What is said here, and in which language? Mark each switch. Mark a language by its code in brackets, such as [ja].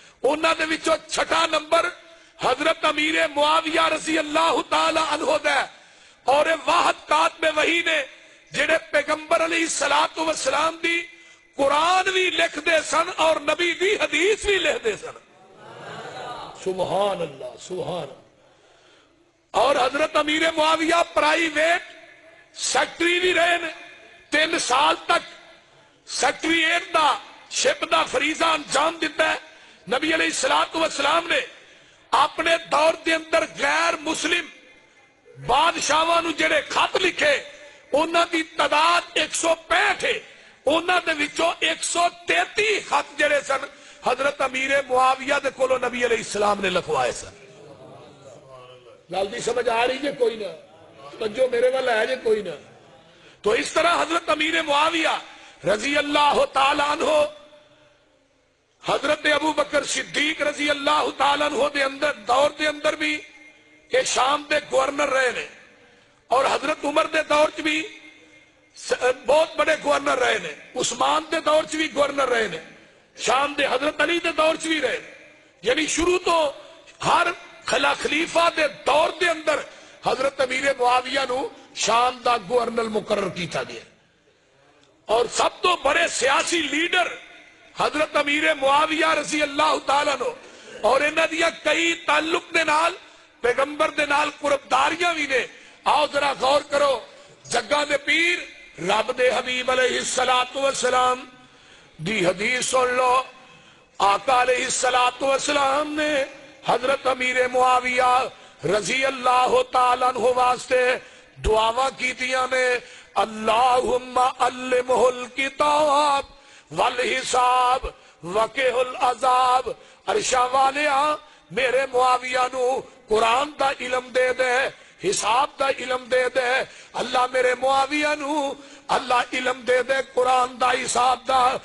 [pa] انہاں دے وچوں 6 نمبر حضرت امیر معاویہ رضی اللہ تعالی عنہ دا ہے. اور واحد کاتب وحی نے جڑے پیغمبر علیہ السلام دی قرآن بھی لکھ دے سن اور نبی دی حدیث بھی لکھ دے سن. سبحان اللہ سبحان اللہ. اور حضرت امیر معاویہ پرائیویٹ سیکٹری بھی رہے نے. 3 سال تک سیکٹریٹ دا شپ دا فریضہ انجام دیتا ہے. نبی علیہ السلام نے اپنے دور دے اندر غیر مسلم بادشاہاں نو جڑے خط لکھے انہاں دی تعداد 165 ہے. انہاں دے وچوں 133 خط جڑے سن حضرت امیر معاویہ دے کولوں نبی علیہ السلام نے لکھوائے سن. گل دی سمجھ آ رہی جے کوئی نہ؟ توجہ میرے وال ہے جے کوئی نہ؟ تو اس طرح حضرت امیر معاویہ رضی اللہ تعالی عنہ حضرت ابو بکر صدیق رضی اللہ تعالی عنہ دے اندر دور دے اندر بھی یہ شام دے گورنر رہے نے. اور حضرت عمر دے دور چ بھی بہت بڑے گورنر رہے نے. عثمان دے دور چ بھی گورنر رہے نے. شام دے حضرت علی دے دور چ بھی رہے نے. یعنی شروع تو ہر خلیفہ دے دور دے اندر حضرت امیر معاویہ نو شام دا گورنر مقرر کیتا گیا. اور سب تو بڑے سیاسی لیڈر حضرت امیر معاویہ رضی اللہ تعالیٰ عنہ. اور انہاں دیا کئی تعلق دے نال پیغمبر دے نال قربداریاں بھی نے. آؤ ذرا غور کرو. جگہ دے پیر رب دے حبیب علیہ السلام دی حدیث سن لو. آقا علیہ السلام نے حضرت امیر معاویہ رضی اللہ تعالیٰ عنہ واسطے دعاواں کیتیاں نے [ar] اللہم علمہ الکتاب والحساب وقہ العذاب، [pa] عرشاں والیا میرے معاویہ نو قرآن دا علم دے دے، حساب دا علم دے دے۔ اللہ میرے معاویہ نو اللہ علم دے دے قرآن دا حساب دا،